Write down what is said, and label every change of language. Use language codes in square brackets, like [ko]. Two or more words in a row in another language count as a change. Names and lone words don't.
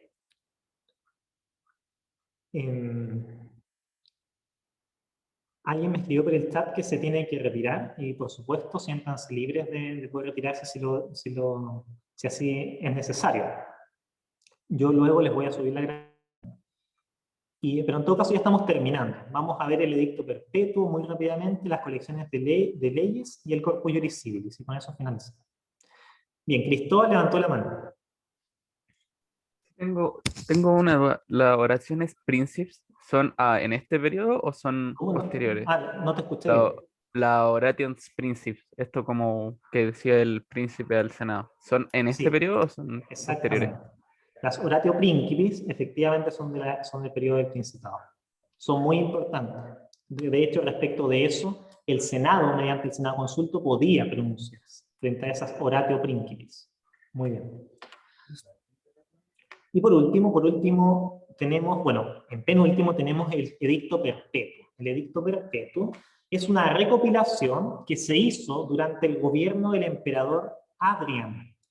[es] Alguien me escribió por el chat que se tiene que retirar y por supuesto siéntanse libres de poder retirarse si así es necesario. Yo luego les voy a subir la grabación. Pero en todo caso ya estamos terminando. Vamos a ver el edicto perpetuo muy rápidamente, las colecciones de leyes y el corpus juris civilis, y con eso finalizamos. Bien, Cristóbal levantó la mano. Tengo una duda. ¿Las oraciones príncipes son en este periodo o son ¿Cómo no? posteriores? No te escuché bien. La [la] orations principes, [es] esto como que decía el príncipe al Senado, ¿son en este Sí, periodo o son posteriores? exactamente. Las [la] oratio principis [es] efectivamente son del periodo del Principado. Son muy importantes. De hecho, respecto de eso, el Senado, mediante el Senado consulto, podía pronunciarse frente a esas [la] oratio principis. [es] Muy bien. Y por último, tenemos, bueno, en penúltimo tenemos el edicto perpetuo. El edicto perpetuo es una recopilación que se hizo durante el gobierno del emperador Adriano.